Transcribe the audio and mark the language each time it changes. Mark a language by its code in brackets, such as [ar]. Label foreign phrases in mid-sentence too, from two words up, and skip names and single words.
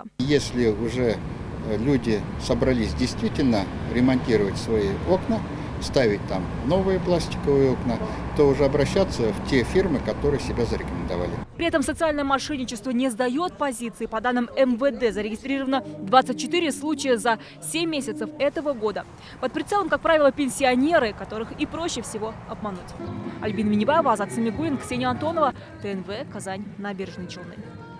[ru] Если уже люди собрались действительно ремонтировать свои окна, ставить там новые пластиковые окна, то уже обращаться в те фирмы, которые себя зарекомендовали. При этом социальное мошенничество не сдает позиции. По данным МВД зарегистрировано 24 случая за 7 месяцев этого года. Под прицелом, как правило, пенсионеры, которых и проще всего обмануть. Альбина Минибаева, Азат Самигуллин, Ксения Антонова, ТНВ, Казань, Набережные Челны.